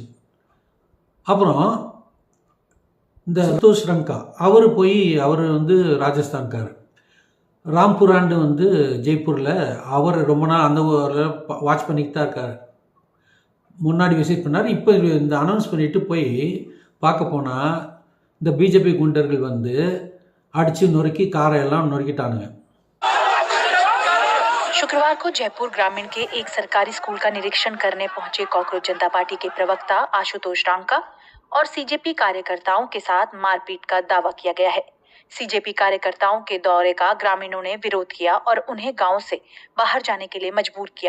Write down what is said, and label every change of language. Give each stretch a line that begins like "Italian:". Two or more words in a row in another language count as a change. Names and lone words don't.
Tamil: அப்புறம் இந்த சந்தோஷ் ரங்கா அவர் வந்து ராஜஸ்தான்கார், ராம்புராண்டு வந்து ஜெய்ப்பூரில், அவர் ரொம்ப நாள் அந்த ஊரில் வாட்ச் பண்ணிட்டு தான் இருக்கார். முன்னாடி விசிட் பண்ணார். இப்போ இந்த அனௌன்ஸ் பண்ணிவிட்டு போய் பார்க்க போனால் இந்த பிஜேபி குண்டர்கள் வந்து அடித்து நொறுக்கி காரை எல்லாம் நொறுக்கிட்டானுங்க.
Hindi: शुक्रवार को जयपुर ग्रामीण के एक सरकारी स्कूल का निरीक्षण करने पहुंचे कॉकरोच जनता पार्टी के प्रवक्ता आशुतोष रांका और सीजेपी कार्यकर्ताओं के साथ मारपीट का दावा किया गया है। सीजेपी कार्यकर्ताओं के दौरे का ग्रामीणों ने विरोध किया और उन्हें गांव से बाहर जाने के लिए मजबूर किया।